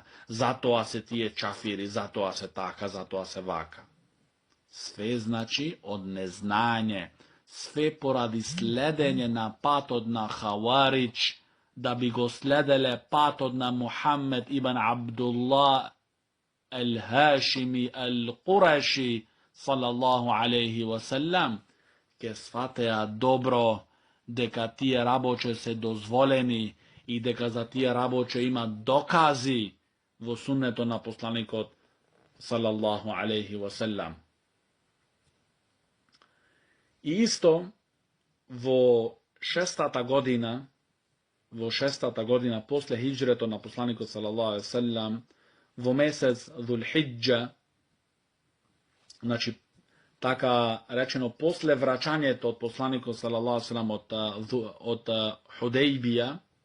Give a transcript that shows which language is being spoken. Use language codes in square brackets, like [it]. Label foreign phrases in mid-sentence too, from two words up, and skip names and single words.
[mk] Затоа се тие чафири, затоа се така, затоа се вака. Све значи од незнање, све поради следење на патот на Хаварич, да би го следеле патот на Мухаммед ибн Абдулlah Ал-Хашими Ал-Кураши [ar] صلى الله عليه وسلم, [mk] ке сватеа добро дека тие работи се дозволени и дека за тие работи има докази во суннето на посланикот [ar] صلى الله عليه وسلم. [mk] И исто во шестата година после хиджрето на посланикот [ar] صلى الله عليه وسلم, [mk] во месец Зулхиджа, значи така речено после враќањето од посланикот [ar] صلى الله عليه وسلم [mk] од Худейбија,